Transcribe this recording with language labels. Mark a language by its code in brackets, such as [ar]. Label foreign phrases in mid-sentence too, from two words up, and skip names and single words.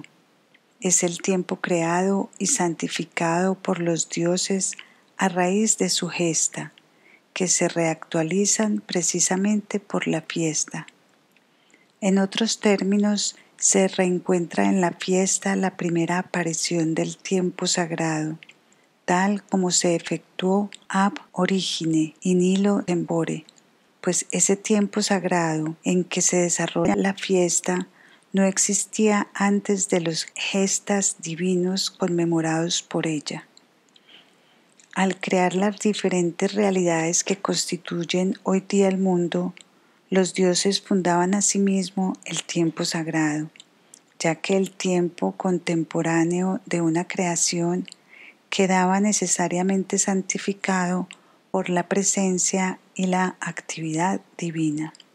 [es] Es el tiempo creado y santificado por los dioses a raíz de su gesta, que se reactualizan precisamente por la fiesta. En otros términos, se reencuentra en la fiesta la primera aparición del tiempo sagrado, tal como se efectuó [la] ab origine in illo tempore, [es] pues ese tiempo sagrado en que se desarrolla la fiesta no existía antes de los gestas divinos conmemorados por ella. Al crear las diferentes realidades que constituyen hoy día el mundo, los dioses fundaban asimismo el tiempo sagrado, ya que el tiempo contemporáneo de una creación quedaba necesariamente santificado por la presencia y la actividad divina.